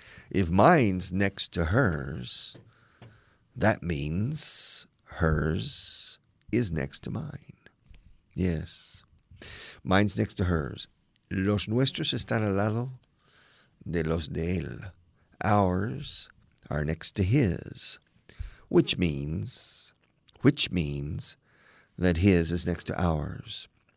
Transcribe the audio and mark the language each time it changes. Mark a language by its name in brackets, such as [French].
[English] If mine's next to hers, that means hers is next to mine. Yes. Mine's next to hers. [Spanish] Los nuestros están al lado de los de él. [English] Ours are next to his. Which means that his is next to ours.